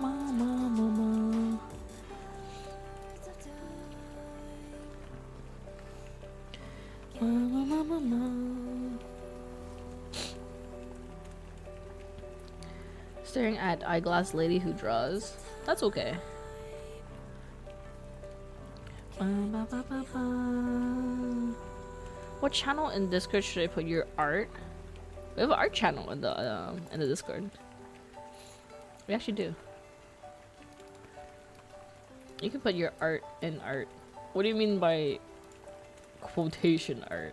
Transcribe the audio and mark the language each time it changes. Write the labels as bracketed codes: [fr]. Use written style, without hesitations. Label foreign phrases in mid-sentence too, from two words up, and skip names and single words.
[en] Ma, ma, ma, ma. Ma, ma, ma, ma, ma. Staring at eyeglass lady who draws. That's okay. Ba, ba, ba, ba. What channel in Discord should I put your art? We have an art channel in the Discord. We actually do. You can put your art in art. What do you mean by quotation art?